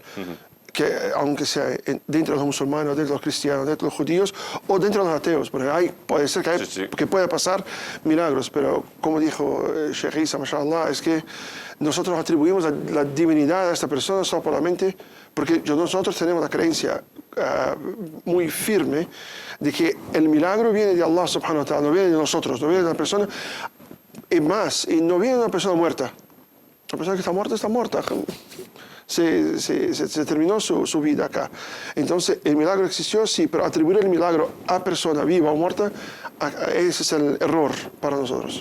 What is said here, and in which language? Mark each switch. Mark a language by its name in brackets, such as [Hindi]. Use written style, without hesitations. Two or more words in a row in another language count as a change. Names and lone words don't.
[Spanish] Que aunque sea dentro de los musulmanes, dentro de los cristianos, dentro de los judíos o dentro de los ateos, porque puede ser que puede pasar milagros, pero como dijo Sheikh Isa, mashallah, es que nosotros atribuimos la divinidad a esta persona solamente porque nosotros tenemos la creencia muy firme de que el milagro viene de [Arabic] الله سبحانه وتعالى, [Spanish] no viene de nosotros, no viene de la persona, y no viene de una persona muerta. La persona que está muerta. Se terminó su vida acá. Entonces, el milagro existió, sí, pero atribuir el milagro a persona viva o muerta, ese es el error para nosotros.